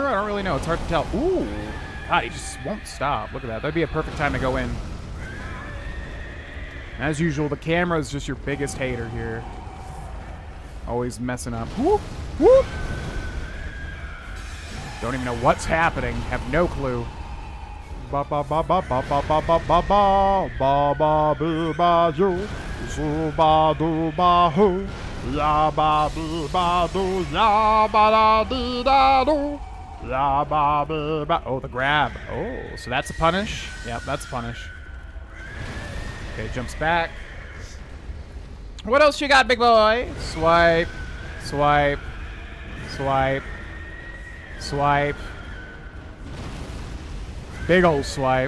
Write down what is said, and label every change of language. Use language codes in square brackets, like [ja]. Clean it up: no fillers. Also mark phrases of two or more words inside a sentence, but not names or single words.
[en] I don't really know. It's hard to tell. Ooh. God, he just won't stop. Look at that. That'd be a perfect time to go in. As usual, the camera is just your biggest hater here. Always messing up. Whoop. Whoop. Don't even know what's happening. Have no clue. Ba ba ba ba ba ba ba ba ba ba ba ba boo ba yo zo ba do ba ho ya ba boo ba do ya ba da dee da do ya ba boo ba. Oh, the grab. Oh, so that's a punish. Yep, that's a punish. Okay, jumps back. What else you got, big boy? Swipe, swipe, swipe. Swipe. Big ol' swipe.